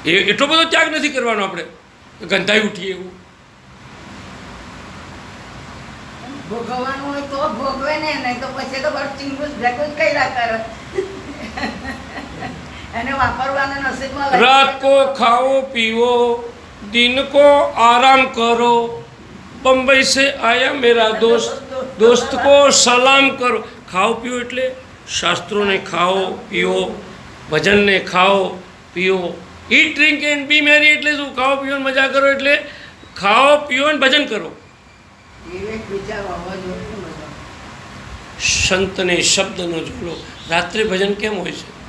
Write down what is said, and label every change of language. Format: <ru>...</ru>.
<gu>એટલો બધો ત્યાગ નથી કરવાનો આપણે, ગંધાઈ ઉઠીએ એવું. ભોગવવાનું હોય તો ભોગવે ને, નહીં તો પછી તો બસ ચીંગુસ ભેગું જ કર્યા કરે. એને વાપરવાના નસીબમાં</gu> <hi>रात को खाओ पियो, दिन को आराम करो, बम्बई से आया मेरा दोस्त को सलाम करो. खाओ पियो</hi> <gu>એટલે શાસ્ત્રોને ખાઓ પીઓ, ભજનને ખાઓ પીઓ.</gu> <en>eat drink and be merry</en> <gu>એટલે શું? ખાઓ પીઓ મજા કરો એટલે ખાઓ પીઓ અને ભજન કરો. વિવેક વિચાર હોવા જોઈએ બધા. સંતને શબ્દનો ઝોલો. રાત્રે ભજન કેમ હોય છે?</gu>